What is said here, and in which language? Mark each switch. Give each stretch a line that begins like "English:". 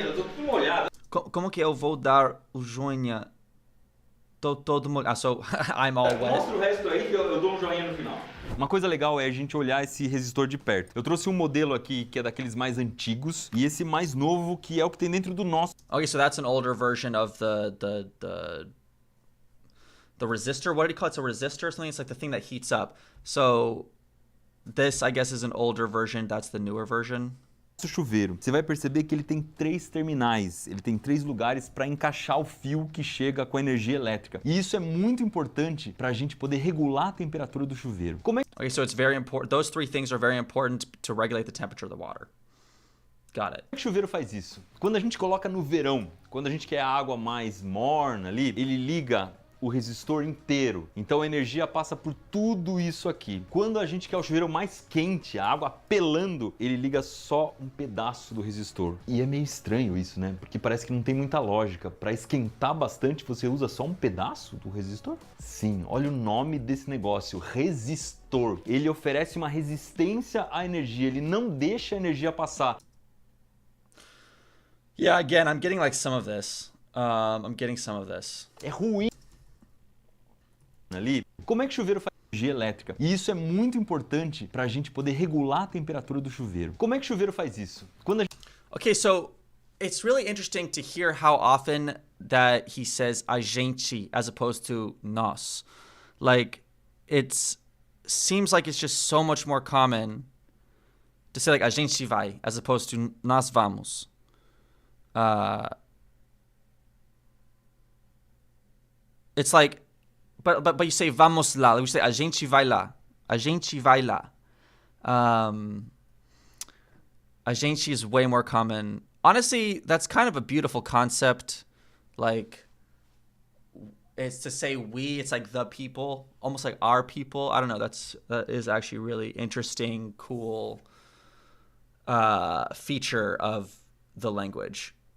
Portuguese: Eu tô tudo molhado. Como que eu vou dar o joinha? Todo mundo...
English: so I'm all wet.
Portuguese: Mostra o resto aí que eu dou um joinha no final. Uma coisa legal é a gente olhar esse resistor de perto. Eu trouxe um modelo aqui que é daqueles mais antigos e esse mais novo que é o que tem dentro do nosso.
English: Okay, so that's an older version of the resistor. What do you call it? It's a resistor or something? It's like the thing that heats up. So this, I guess, is an older version. That's the newer version.
Portuguese: Chuveiro. Você vai perceber que ele tem 3 terminais, ele tem 3 lugares para encaixar o fio que chega com a energia elétrica. E isso é muito importante para a gente poder regular a temperatura do chuveiro. Como é
English: Okay, so it's very important. Those 3 things are very important to regulate the temperature of the water. Got it.
Portuguese: que o chuveiro faz isso? Quando a gente coloca no verão, quando a gente quer a água mais morna ali, ele liga o resistor inteiro. Então a energia passa por tudo isso aqui. Quando a gente quer o chuveiro mais quente, a água pelando, ele liga só um pedaço do resistor. E é meio estranho isso, né? Porque parece que não tem muita lógica. Para esquentar bastante, você usa só um pedaço do resistor? Sim, olha o nome desse negócio, resistor. Ele oferece uma resistência à energia, ele não deixa a energia passar.
English: Yeah, again, I'm getting like some of this. I'm getting some of this.
Portuguese: É ruim ali. Como é que o chuveiro faz energia elétrica? E isso é muito importante para a gente poder regular a temperatura do chuveiro. Como é que o chuveiro faz isso? Quando a gente...
English: Okay, so it's really interesting to hear how often that he says a gente as opposed to nós. Like, seems like it's just so much more common to say like
Portuguese: a gente vai
English: as opposed to
Portuguese: nós vamos.
English: It's like, but you say
Portuguese: vamos lá.
English: You say
Portuguese: a gente vai lá. A gente vai lá.
English: A gente is way more common. Honestly, that's kind of a beautiful concept. Like, it's to say we, it's like the people, almost like our people. I don't know. That is actually really interesting, cool feature of the language.